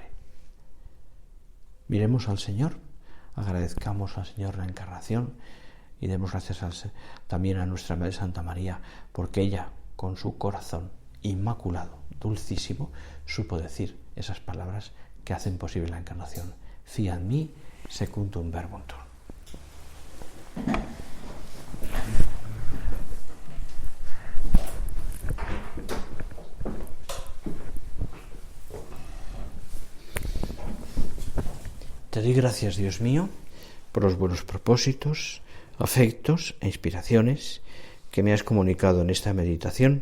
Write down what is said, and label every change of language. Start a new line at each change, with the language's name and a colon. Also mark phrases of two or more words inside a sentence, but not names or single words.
Spanish: Miremos al Señor, agradezcamos al Señor la encarnación y demos gracias también a nuestra Madre Santa María, porque ella, con su corazón inmaculado, dulcísimo, supo decir esas palabras que hacen posible la encarnación.
Latin: fiat mi secundum verbum tuum.
Spanish: Te doy gracias, Dios mío, por los buenos propósitos, afectos e inspiraciones que me has comunicado en esta meditación.